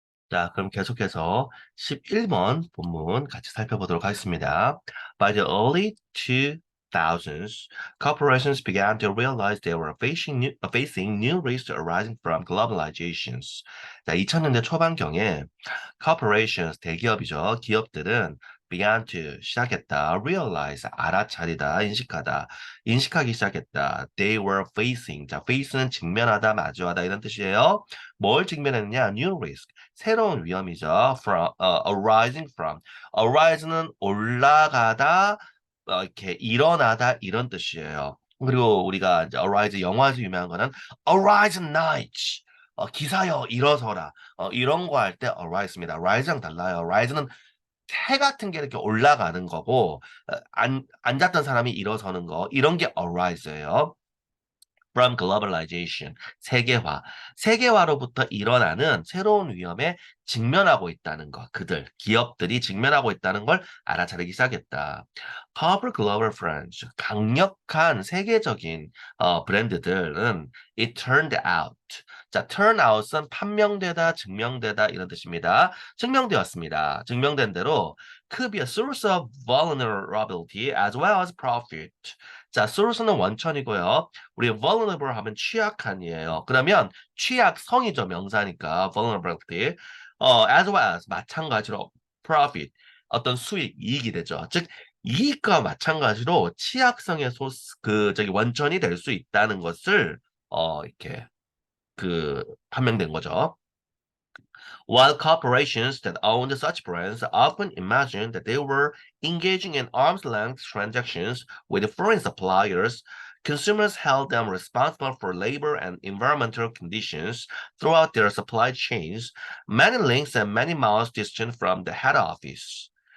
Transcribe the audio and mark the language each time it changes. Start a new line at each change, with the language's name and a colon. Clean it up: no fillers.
Korean: 자, 그럼 계속해서 11번 본문 같이 살펴보도록 하겠습니다.
English: By the early 2000s, corporations began to realize they were facing new risks arising from globalizations.
Korean: 자, 2000년대 초반경에 corporations, 대기업이죠. 기업들은
English: began to
Korean: 시작했다. realize, 알아차리다, 인식하기 시작했다.
English: They were facing.
Korean: 자, face는 직면하다, 마주하다 이런 뜻이에요. 뭘 직면했느냐?
English: new risk.
Korean: 새로운 위험이죠.
English: arising from.
Korean: arise는 올라가다, 이렇게 일어나다 이런 뜻이에요. 그리고 우리가 이제 arise 영화에서 유명한 거는
English: arise night.
Korean: 기사여 일어서라. 이런 거 할 때 arise입니다. rise랑 달라요. rise는 해 같은 게 이렇게 올라가는 거고 앉았던 사람이 일어서는 거 이런 게 arise예요.
English: From globalization,
Korean: 세계화. 세계화로부터 일어나는 새로운 위험에 직면하고 있다는 것. 기업들이 직면하고 있다는 걸 알아차리기 시작했다.
English: Powerful global brands,
Korean: 강력한 세계적인 브랜드들은
English: it turned out.
Korean: 자, turn out은 판명되다, 증명되다 이런 뜻입니다. 증명되었습니다. 증명된 대로
English: could be a source of vulnerability as well as profit.
Korean: 자, source는 원천이고요. 우리 vulnerable 하면 취약한이에요. 그러면 취약성이죠, 명사니까 vulnerability.
English: as well as
Korean: 마찬가지로 profit 어떤 수익, 이익이 되죠. 즉 이익과 마찬가지로 취약성의 저기 원천이 될 수 있다는 것을 이렇게 판명된 거죠.
English: While corporations that owned such brands often imagined that they were engaging in arm's length transactions with foreign suppliers, consumers held them responsible for labor and environmental conditions throughout their supply chains, many links and many miles distant from the head office.